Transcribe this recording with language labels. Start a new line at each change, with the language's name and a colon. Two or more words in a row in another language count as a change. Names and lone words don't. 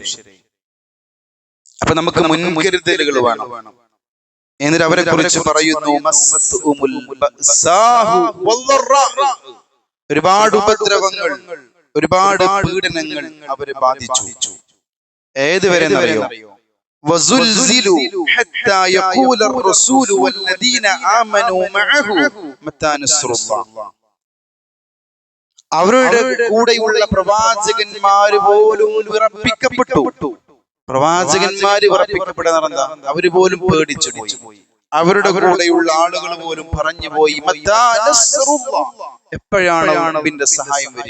Malayalam: അപ്പൊ നമുക്ക് മുൻകരുതലുകൾ വേണം. എന്നിട്ട് അവരെ കുറിച്ച് പറയുന്നു, ഒരുപാട് ഉപദ്രവങ്ങൾ, ഒരുപാട് പീഡനങ്ങൾ അവരെ ബാധിച്ചു. ഏതുവരെ അറിയോ?
Arabic: وزلزلوا حتى يقول الرسول والذين آمنوا معه متى نصر الله.
Malayalam: അവരുടെ കൂടെയുള്ള പ്രവാചകന്മാര് പോലും വിറപ്പിക്കപ്പെട്ടു. പ്രവാചകന്മാര് വിറപ്പിക്കപ്പെട്ടത് എന്താ? അവര് പോലും പേടിച്ചു പോയി. അവരുടെ കൂടെയുള്ള ആളുകൾ പോലും പറഞ്ഞു പോയി,
Arabic: متى نصر الله,
Malayalam: എപ്പോഴാണ് റബ്ബിന്റെ സഹായം വരിക?